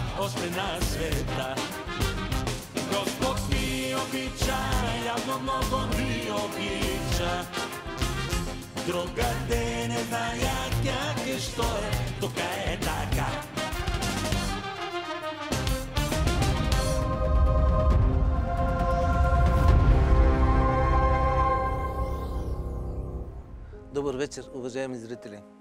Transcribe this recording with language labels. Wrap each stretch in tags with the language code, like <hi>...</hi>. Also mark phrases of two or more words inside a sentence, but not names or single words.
<bg>още на света. Господ ни обича, явно много ни обича. Другате не знаят как е, що е, тук е така. Добър вечер, уважаеми зрители!</bg>